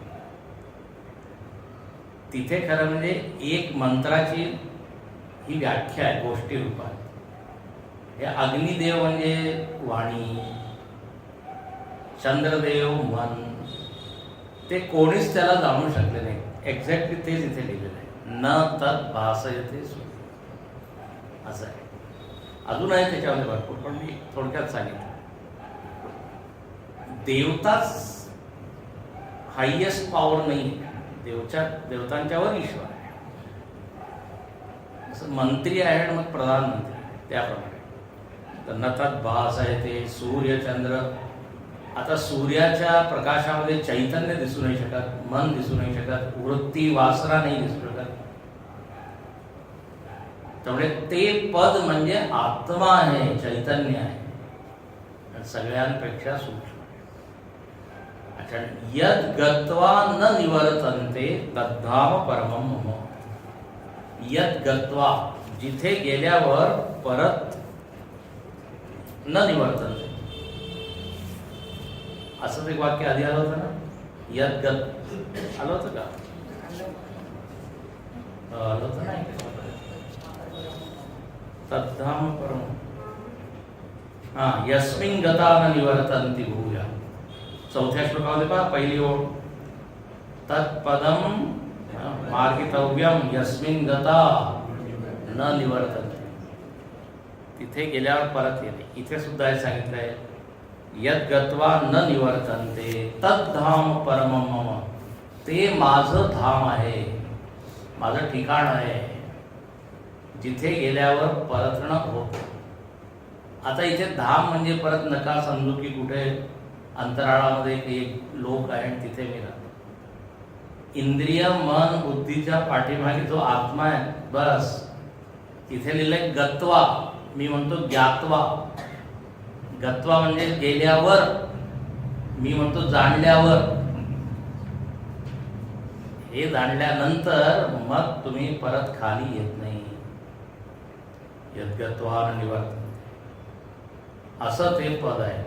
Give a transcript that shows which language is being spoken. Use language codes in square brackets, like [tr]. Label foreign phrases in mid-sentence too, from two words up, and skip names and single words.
[mr] तिथे खरं म्हणजे एक मंत्राची ही व्याख्या आहे गोष्टी रूपात. हे अग्निदेव म्हणजे वाणी, चंद्रदेव मन, ते कोणीच त्याला जाणू शकले नाही. एक्झॅक्टली तेच इथे लिहिलेलं आहे, [sa] न तत् भासयते सूर्य, [mr] असं आहे. अजून आहे त्याच्यामध्ये भरपूर, पण मी थोडक्यात सांगितलं. देवताच [en] highest power [mr] नाही, देवतांच्यावर ईश्वर आहे. असं मंत्री आहे, मग प्रधानमंत्री, त्याप्रमाणे. तर नथात भास आहे ते सूर्य चंद्र. आता सूर्याच्या प्रकाशामध्ये चैतन्य दिसू नाही शकत, मन दिसू नाही शकत, वृत्ती वासना नाही दिसू शकत. त्यामुळे ते पद म्हणजे आत्मा आहे, चैतन्य आहे, सगळ्यांपेक्षा सूक्ष्म. अच्छा, [sa] यद गत्वा न निवर्तन्ते तद्धाम परमं मम. यद गत्वा, [mr] जिथे गेल्यावर परत [sa] न निवर्तन्ते. [mr] असंच एक वाक्य आधी आलं होतं ना, [sa] यद गत [mr] आलं होतं का? आलं होतं नाही, [sa] तद्धाम परम. यस्मिन् गता न निवर्तन्ति भूया. [mr] चौथ्या श्लोकामध्ये पहा, पहिली ओळ, [sa] तत्पदम मार्गितव्यम यस्मिन् गता न निवर्तन्ति. [mr] तिथे गेल्यावर परत येणे. इथे सुद्धा हे सांगितलंय, [sa] यद गत्वा न निवर्तन्ते तद्धाम परमं मम. [mr] ते माझं धाम आहे, माझं ठिकाण आहे, जिथे गेल्यावर परतणं होतं. आता इथे धाम म्हणजे परत नका समजू की कुठे अंतराळामध्ये एक लोक आहे आणि तिथे मी राहतो. इंद्रिय मन बुद्धीच्या पाठीमागे जो आत्मा आहे, बस तिथे लिहिलंय गत्वा. मी म्हणतो ज्ञात्वा. गत्वा म्हणजे गेल्यावर, मी म्हणतो जाणल्यावर. हे जाणल्यानंतर मग तुम्ही परत खाली येत नाही. [sa] यद्गत्वा निवर्तन्ते [mr] असं ते पद आहे.